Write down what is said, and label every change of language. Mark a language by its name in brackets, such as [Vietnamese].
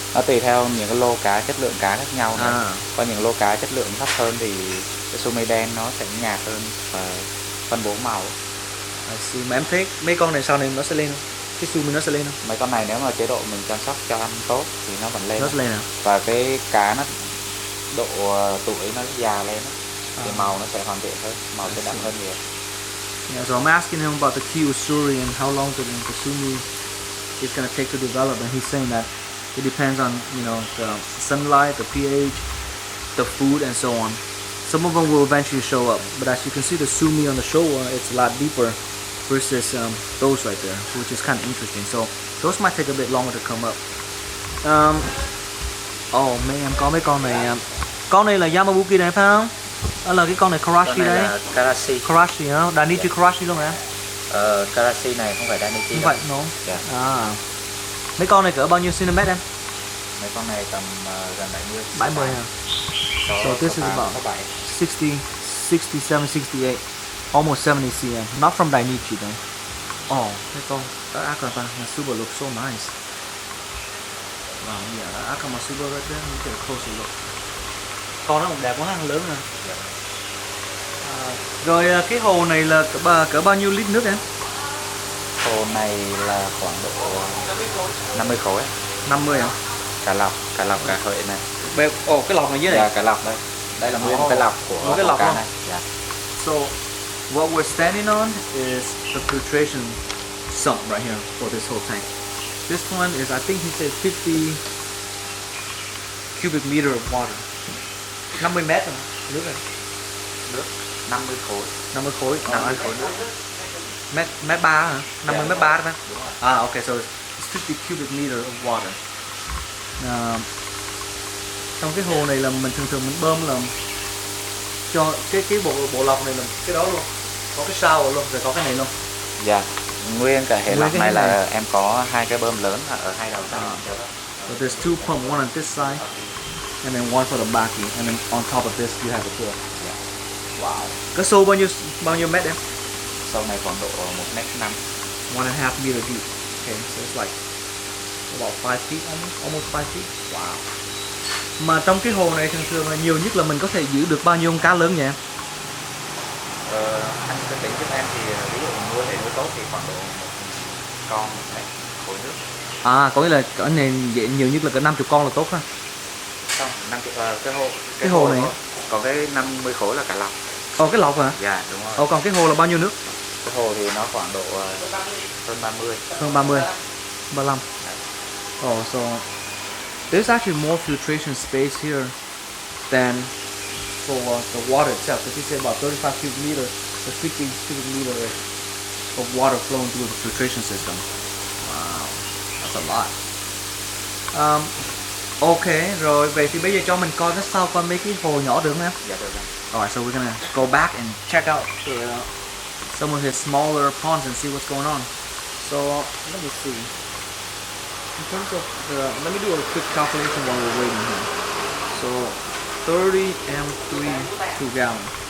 [Vietnamese] Nó tùy theo những cái lô cá, chất lượng cá khác nhau. Có những lô cá chất lượng thấp hơn thì cái sumi đen nó sẽ nhạt hơn và phân bố màu. Mà em thấy mấy con này sau này nó sẽ lên không? Cái sumi nó sẽ lên không? Mấy con này nếu mà chế độ mình chăm sóc cho ăn tốt thì nó vẫn lên. Nó sẽ lên à? Và cái cá nó độ tuổi nó già lên thì màu nó sẽ hoàn thiện hơn, màu sẽ đậm hơn nhiều. [English] Yeah, so I'm asking him about the Kyusuri and how long the sumi is going to take to develop, and he's saying that it depends on, the sunlight, the pH, the food, and so on. Some of them will eventually show up, but as you can see, the sumi on the showa, it's a lot deeper versus those right there, which is kind of interesting. So those might take a bit longer to come up. [Vietnamese] Mấy em có mấy con này là Yamabuki đấy phải không? Đó là cái con này Karashi đấy. Là Karashi hả? Danichi Karashi luôn hả? Karashi này không phải Danichi. Không phải đúng. [English] Yeah. [Vietnamese] Mấy con này cỡ bao nhiêu cm em? Mấy con này tầm gần 70 hả? [English] So this is about 60, 67, 68, almost 70 cm. Not from Dainichi though. [Vietnamese] Mấy con [English] Akata Masuba looks so nice. Wow, yeah, Akamasuba right there. Look at a closer look. [Vietnamese] Con nó cũng đẹp quá ha, lớn nè. Rồi cái hồ này là cỡ bao nhiêu lít nước em? Hồ này là khoảng độ 50 khối. 50 hả? Cả lọc cả hợi này. Cái lọc này dưới này. Dạ, cái lọc đây. Đây là nguyên cái lọc của cái lọc cá này. Dạ. [English] So what we're standing on is the filtration sump right here for this whole tank. This one is, I think he said 50 cubic meter of water. [Vietnamese] 50 mét rồi, nước này. Nước 50 khối. 50 khối. 50 khối nước. Mét 3 hả? 50 mét 3 đó. [English] Okay, so it's 50 cubic meter of water. [Vietnamese] Trong cái hồ này là mình thường mình bơm là cho cái bộ lọc này là cái đó luôn. Có cái shower luôn, rồi có cái này luôn. Dạ. Nguyên cả hệ lọc này là em có 2 cái bơm lớn ở hai đầu ra. [English] So there's two pump, one on this side and then one for the back, and then on top of this you have a pool. Yeah. Wow. [Vietnamese] Cái sâu bao nhiêu mét em? Sâu này khoảng độ 1,5 m. [English] 1.5 meter deep. Okay, so it's like about 5 feet, almost 5 feet. Wow. [Vietnamese] Mà trong cái hồ này thường là nhiều nhất là mình có thể giữ được bao nhiêu con cá lớn vậy em? Anh cứ tính giúp em thì ví dụ nuôi để nuôi tốt thì khoảng độ một con 1 mét khối nước. Có nghĩa là ở này nhiều nhất là cỡ 50 con là tốt ha. Không, 50 cái hồ này còn cái 50 khối là cả lọc. Cái lọc hả? Dạ đúng rồi. Còn cái hồ là bao nhiêu nước? Cái hồ thì nó khoảng độ hơn 30. Hơn 30. 35. [English] So there's actually more filtration space here than for the water itself. Because he said about 35 cubic meter or 50 cubic meter of water flowing through the filtration system. Wow, that's a lot. [Vietnamese] Ok, rồi vậy thì bây giờ cho mình coi cái sau coi mấy cái hồ nhỏ được không em? Dạ được. [English] Alright, so we're gonna go back and check out some of his smaller ponds and see what's going on. So let me see. In terms of let me do a quick calculation while we're waiting here. So 30 m3 2 gallon.